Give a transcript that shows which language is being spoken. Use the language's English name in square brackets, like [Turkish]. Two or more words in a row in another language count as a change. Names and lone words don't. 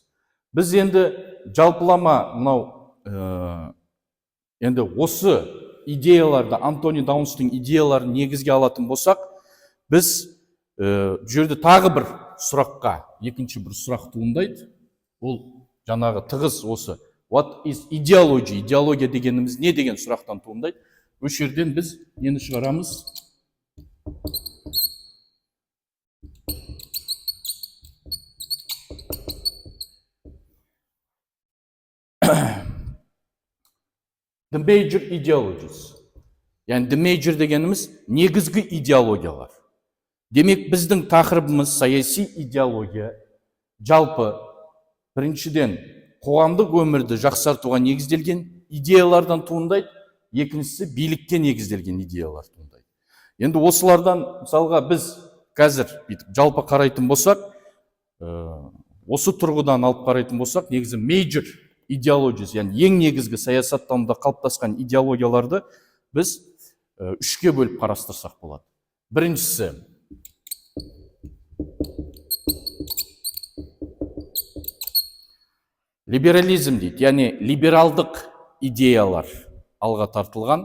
[Kazakh] Біз енді жалпылама мынау енді осы идеяларды, Антони Даунстың идеяларын негізге алатын болсақ, біз жерде тағы бір сұраққа, екінші бір сұрақ туындайды. Ол жаңағы тығыз осы [English] what is ideology? [Kazakh] Идеология дегеніміз не деген сұрақтан туындайды. Осы жерден біз нені шығарамыз? [English] The major ideologies. [Kazakh] Yani [English] the major [Kazakh] дегеніміз негізгі идеологиялар. Демек біздің тақырыбымыз саяси идеология. Жалпы біріншіден қоғамдық өмірді жақсартуға негізделген идеялардан туындайды, екіншісі билікке негізделген идеялар туындайды. Енді осылардан мысалға біз қазір жалпы қарайтын болсақ, осы тұрғыдан алып қарайтын болсақ, негізі [English] major ideologies, [Kazakh] яғни ең негізгі саясаттануда қалыптасқан идеологияларды біз үшке бөліп қарастырсақ болады. Біріншісі либерализм дейді, яғни либералдық идеялар алға тартылған.